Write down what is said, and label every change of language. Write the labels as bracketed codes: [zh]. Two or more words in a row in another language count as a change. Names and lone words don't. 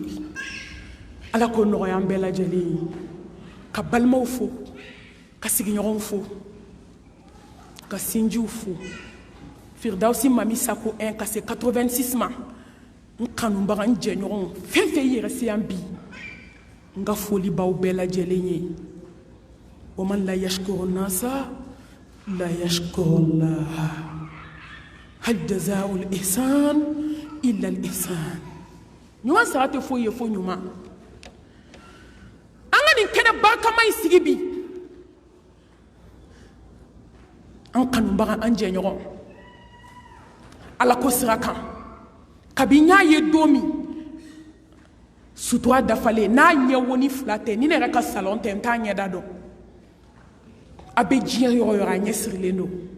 [bm] ala k'o nɔgɔya an bɛɛ lajɛlen ye ka balimaw fo ka sigiɲɔgɔnw fo ka sinjiw fo Firdausi Mami Sako 1 ka se 86 ma n kanubaga n jɛɲɔgɔn fɛn fɛn i yɛrɛ se yan bi n ka foli b'aw bɛɛ lajɛlen ye [ar] ومن لا يشكر الناس لا يشكر الله هل جزاء الإحسان إلا الإحسان [bm] ɲuman sara tɛ foyi ye fo ɲuman an ka nin kɛnɛ barikama in sigi bi an kanubaga an jɛɲɔgɔn ala ko sira kan kabi n y'a ye don min sutura dafalen n'a ɲɛwoni 2 tɛ ni ne yɛrɛ ka salon tɛ n t'a ɲɛda dɔn a bɛ diɲɛ yɔrɔ yɔrɔ a ɲɛ sirilen don